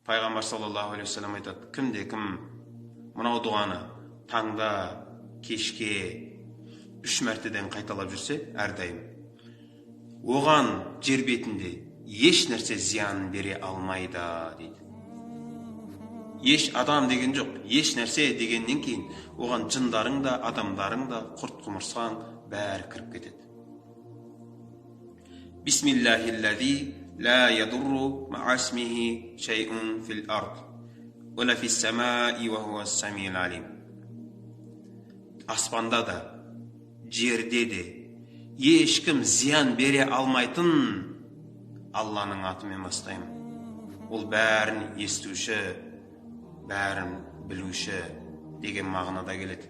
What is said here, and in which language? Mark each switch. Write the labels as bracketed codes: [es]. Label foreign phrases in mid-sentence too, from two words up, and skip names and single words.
[kk] Пайғамбар [ar] صلى الله عليه وسلم [kk] айтады, кімде-кім мынау дұғаны таңда, кешке 3 мәртеден қайталап жүрсе, әрдайым оған жер бетінде еш нәрсе зиянын бере алмайды дейді. Еш адам деген жоқ, еш нәрсе дегеннен кейін оған жындарың да, адамдарың да, құрт құмырсаң бәрі кіріп кетеді. [ar] بسم الله الذي لا يضر مع اسمه شيء في الأرض ولا في السماء وهو السميع العليم. [kk] Аспанда да, жерде де ешкім зиян бере алмайтын Алланың атымен бастаймын. Ол бәрін естуші, бәрін білуші деген мағынада келеді.